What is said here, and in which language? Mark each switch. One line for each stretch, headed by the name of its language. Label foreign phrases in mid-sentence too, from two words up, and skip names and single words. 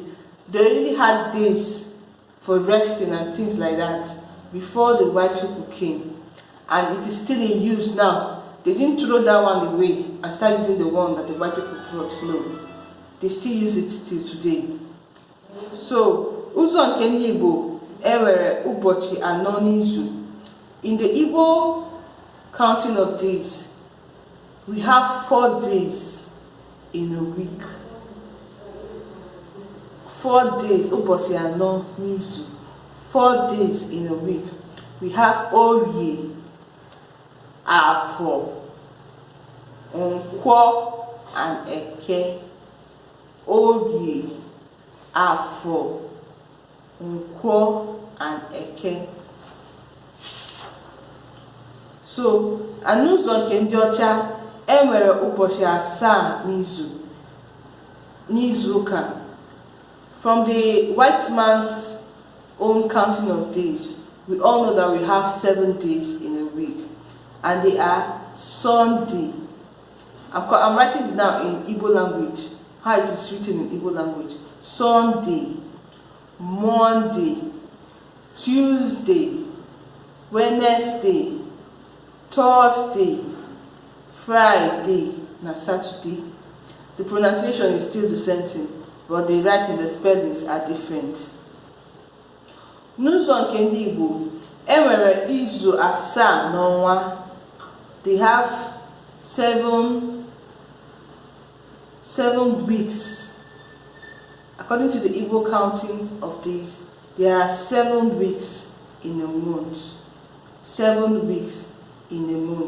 English: They already had days for resting and things like that before the white people came. And it is still in use now. They didn't throw that one away and start using the one that the white people brought. No. They still use it till today. So,
Igbo: ụzọ nke ndị Igbo enwere ụbọchị anọ n'izu.
English: In the Igbo counting of days, we have 4 days in a week. 4 days,
Igbo: ụbọchị anọ n'izu.
English: 4 days in a week. We have Oye, Afọ, Nkwo, and Eke. Oye, Afọ, Nkwo, and Eke.
Igbo: So, n'ụzọ nke ndị ọcha enwere ụbọchị asaa n'izu ụka.
English: From the white man's own counting of days, we all know that we have 7 days in a week, and they are Sunday. I'm writing it now in Igbo language, how it is written in Igbo language. Sunday, Monday, Tuesday, Wednesday, Thursday, Friday, and Saturday. The pronunciation is still the same thing, but the writing, the spellings are different.
Igbo: N'ụzọ nke ndị Igbo, enwere izu asaa n'ọnwa.
English: They have 7 weeks. According to the Igbo counting of days, there are 7 weeks in a month. 7 weeks in a month.